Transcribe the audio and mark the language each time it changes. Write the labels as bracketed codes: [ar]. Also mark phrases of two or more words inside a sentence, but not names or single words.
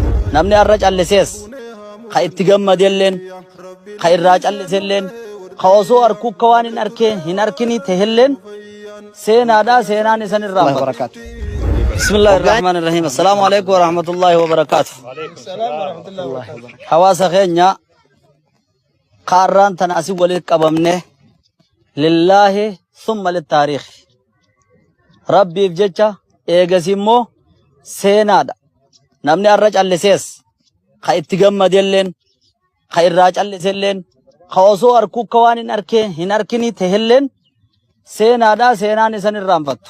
[om] namni arra callisees ka itti gammadelleen ka irraa calliselleen ka osoo arkuu ka waan hin arkini tehelleen seenaadha seenaan isan irraa barakatu. [ar] بسم الله الرحمن الرحيم. السلام عليكم ورحمة الله وبركاته. [om] Hawaasa keenya qaarraan tan asii walitti qabamne [ar] لله ثم للتاريخ [om] rabbiif jecha eegas immoo seenaadha. Namni arra callisees ka itti gammadelleen ka irraa calliselleen ka osoo arkuu ka waan hin arkini tehelleen seenaadha seenaan isan irraanfattu.